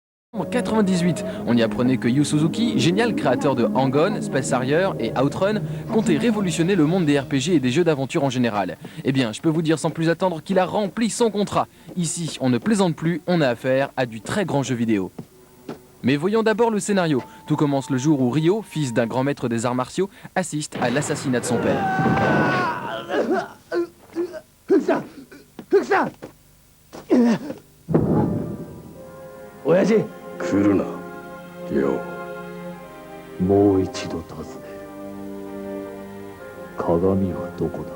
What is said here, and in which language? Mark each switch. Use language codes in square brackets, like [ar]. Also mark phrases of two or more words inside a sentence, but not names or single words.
[fr] En 98, on y apprenait que Yu Suzuki, génial créateur de Hang-On, Space Harrier et Outrun, comptait révolutionner le monde des RPG et des jeux d'aventure en général. Eh bien, je peux vous dire sans plus attendre qu'il a rempli son contrat. Ici, on ne plaisante plus, on a affaire à du très grand jeu vidéo. Mais voyons d'abord le scénario. Tout commence le jour où Ryo, fils d'un grand maître des arts martiaux, assiste à l'assassinat de son père. [ja] Oyaji! 来るな、リオ。もう一度尋ね、鏡はどこだ？